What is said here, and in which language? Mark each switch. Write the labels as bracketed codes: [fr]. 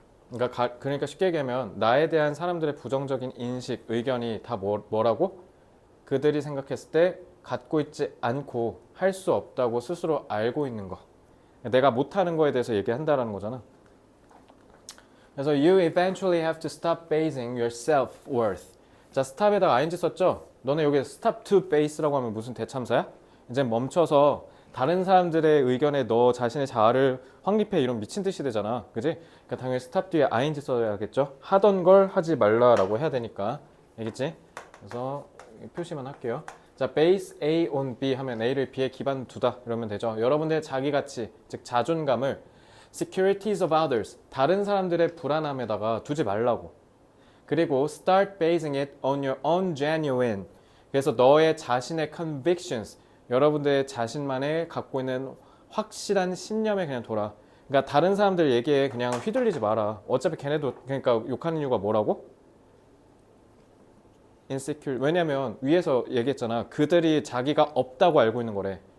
[ko] 그러니까 쉽게 얘기하면 나에 대한 사람들의 부정적인 인식, 의견이 다 뭐라고? 그들이 생각했을 때 갖고 있지 않고 할 수 없다고 스스로 알고 있는 거. 내가 못하는 거에 대해서 얘기한다라는 거잖아. [en] 그래서 you eventually have to stop basing your self-worth. [ko] 자, stop에다가 ing 썼죠? 너네 여기 stop to base 라고 하면 무슨 대참사야? 이제 멈춰서 다른 사람들의 의견에 너 자신의 자아를 확립해 이런 미친 듯이 되잖아. 그지? 그러니까 당연히 stop 뒤에 ing 써야겠죠? 하던 걸 하지 말라라고 해야 되니까. 알겠지? 그래서 표시만 할게요. 자, base A on B 하면 A를 B에 기반 두다 이러면 되죠. 여러분들의 자기 가치, 즉 자존감을 securities of others, 다른 사람들의 불안함에다가 두지 말라고. [en] 그리고 start basing it on your own genuine. [ko] 그래서 너의 자신의 convictions, 여러분들의 자신만의 갖고 있는 확실한 신념에 그냥 둬라. 그러니까 다른 사람들 얘기에 그냥 휘둘리지 마라. 어차피 걔네도 그러니까 욕하는 이유가 뭐라고? [en] insecure. [ko] 왜냐면 위에서 얘기했잖아. 그들이 자기가 없다고 알고 있는 거래.